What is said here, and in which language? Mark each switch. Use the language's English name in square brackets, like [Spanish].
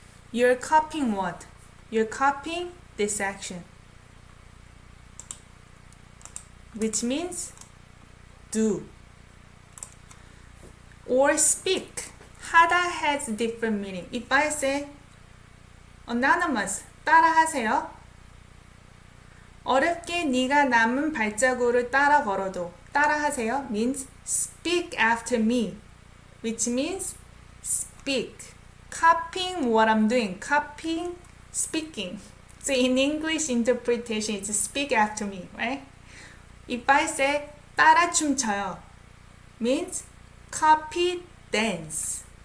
[English] You're copying what? You're copying this action, which means do. Or speak. 하다 has different meaning. If I say anonymous, 따라하세요. [Korean] 어렵게 네가 남은 발자국을 따라 걸어도. [English] 따라하세요 means speak after me, which means speak. Copying what I'm doing. Copying, speaking. So in English interpretation, it's speak after me, right? If I say 따라 춤춰요, means copy dance.